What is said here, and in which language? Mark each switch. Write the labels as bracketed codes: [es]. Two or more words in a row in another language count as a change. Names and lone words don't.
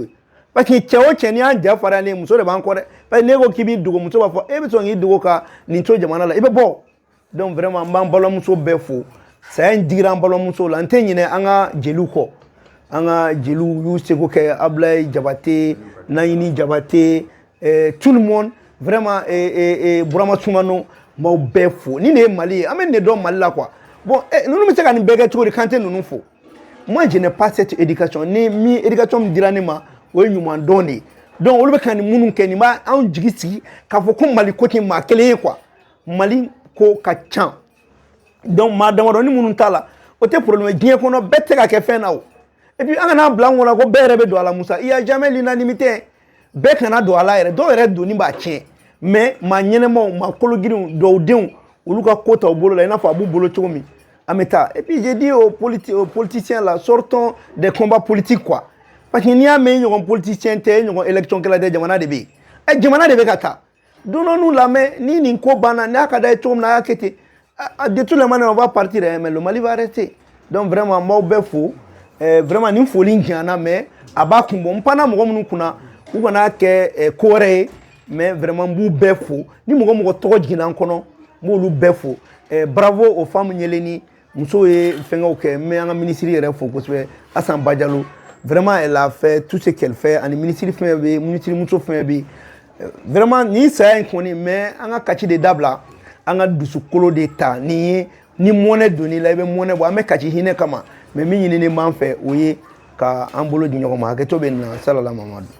[bm] koyi [fr] parce que [bm] cɛ o cɛ n'i y'an ja fara ne muso de b'an kɔ dɛ [fr] parce que [bm] n'e ko k'i b'i dogo muso b'a fɔ e bɛ sɔn k'i dogo ka nin to jamana la i bɛ bɔ donc vraiment n b'an balimamuso bɛɛ fo saya in digira an balimamusow la n tɛ ɲinɛ an ka jeliw kɔ an ka jeliw y'u seko kɛ Ablaye Jabate Nayini Jabate [fr] tout le monde vraiment [bm] Burama Soumano n b'aw bɛɛ fo ni nin ye Mali ye an bɛ nin de dɔn Mali la quoi bon ninnu bɛ se ka nin bɛɛ kɛ cogo di kan tɛ ninnu fo [fr] moi je n'ai pas cette éducation [bm] ni min éducation min dira ne ma o ye ɲuman dɔn de ye donc olu bɛ ka nin minnu kɛ nin b'a anw jigi sigi k'a fɔ ko Mali ko tɛ maa kelen ye quoi Mali ko ka ca donc maa damadɔni minnu t'a la o tɛ problème diɲɛ kɔnɔ bɛɛ tɛ ka kɛ fɛn na o [fr] et puis [bm] an kana bila an kɔnɔ ko bɛɛ yɛrɛ bɛ don a la Musa [fr] il y a jamais l'unanimité [bm] bɛɛ kana don a la yɛrɛ dɔw yɛrɛ donni b'a tiɲɛ mais maa ɲɛnɛmaw maa kologirinw dɔw denw olu ka ko ta u bolo la i n'a fɔ a b'u bolo cogo min an bɛ taa [fr] et puis j'ai dit aux politiciens là sortons des combats politiques quoi parce que [bm] n'i y'a mɛn i ɲɔgɔn politicien tɛ i ɲɔgɔn élection kɛla tɛ jamana de bɛ yen jamana de bɛ ka taa donnons-nous lamɛn ni nin ko banna n'a ka d'a ye cogo min na a y'a kɛ ten [fr] de toutes les manières on va partir mais le Mali va rester donc vraiment [bm] n b'aw bɛɛ fo vraiment nin foli in janyana mais a b'a kun bɔ n panna mɔgɔ minnu kunna u kana kɛ ko wɛrɛ ye mais vraiment n b'u bɛɛ fo ni mɔgɔ mɔgɔ tɔgɔ jiginna n kɔnɔ n b'olu bɛɛ fo [fr] bravo aux femmes [bm] ɲɛlɛnni muso ye fɛngɛw kɛ n bɛ an ka ministre yɛrɛ fo kosɛbɛ Assane Badialo [fr] vraiment elle a fait tout ce qu'elle fait [bm] ani ministre fɛn bɛ yen ministre muso fɛn bɛ yen vraiment nin saya in kɔni mais an ka kati de dabila an ka dusukolo de ta nin ye ni mɔnɛ donn'i la i bɛ mɔnɛ bɔ an bɛ kati hinɛ kama mais min ɲinini b'an fɛ o ye ka an bolo di ɲɔgɔn ma hakɛto bɛ nin na salala Mamadu